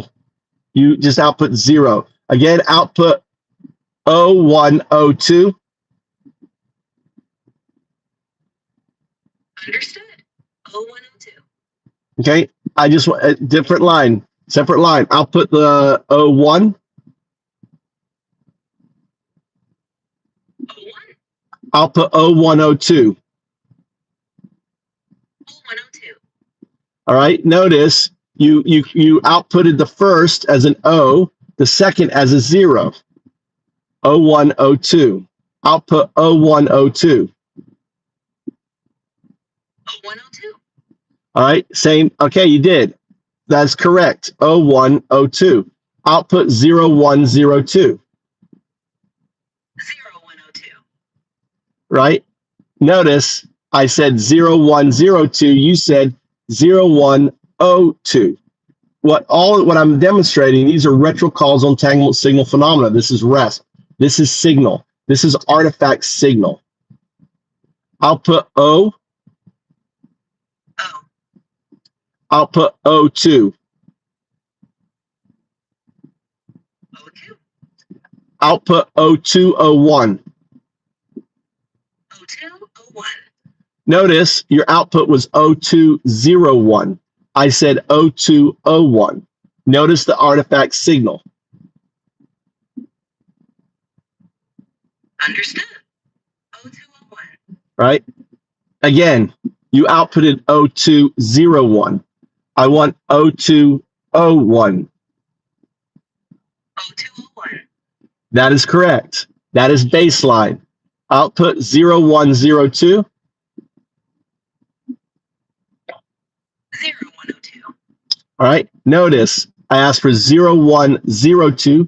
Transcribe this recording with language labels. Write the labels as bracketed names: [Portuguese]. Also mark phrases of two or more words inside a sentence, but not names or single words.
[English] You just output 0. Again, output O1, O2. Understood. 0102. Okay, I just want a different line, separate line. Output the O1. O1. Output O102. O102. All right, notice you outputted the first as an O, the second as a 0. O102. Output O102. O102. All right, same. Okay, you did. That's correct. O102. Output 0102. 0102. Right? Notice I said 0102. You said 0102. What I'm demonstrating, these are retrocausal entanglement signal phenomena. This is REST. This is signal. This is artifact signal. Output O. O. Output O2. O2. Output O201. O201. Notice your output was O201. I said O201. Notice the artifact signal. Understood. O201. Right? Again, you outputted O201. I want O201. O201. That is correct. That is baseline. Output 0102. 0102. All right. Notice I asked for 0102.